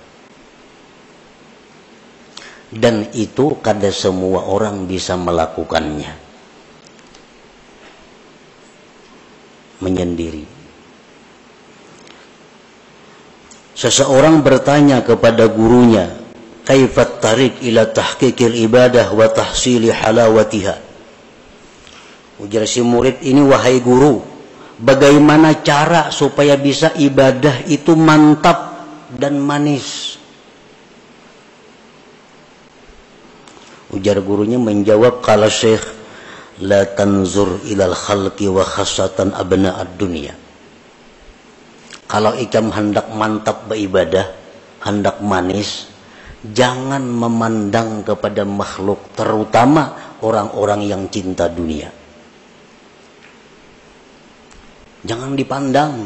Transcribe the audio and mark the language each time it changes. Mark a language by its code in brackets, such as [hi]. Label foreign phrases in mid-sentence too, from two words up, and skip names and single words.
[bjn] Dan itu kada semua orang bisa melakukannya. Menyendiri. Seseorang bertanya kepada gurunya, [ar] kaifat tarik ila tahqiqil ibadah wa tahsili halawatiha. [bjn] Ujar si murid ini, wahai guru, bagaimana cara supaya bisa ibadah itu mantap dan manis? Ujar gurunya menjawab, [ar] kala syekh, la tanzur ilal khalqi wa khassatan abna'ad dunia. [bjn] Kalau ikam hendak mantap beribadah, hendak manis, jangan memandang kepada makhluk, terutama orang-orang yang cinta dunia. Jangan dipandang.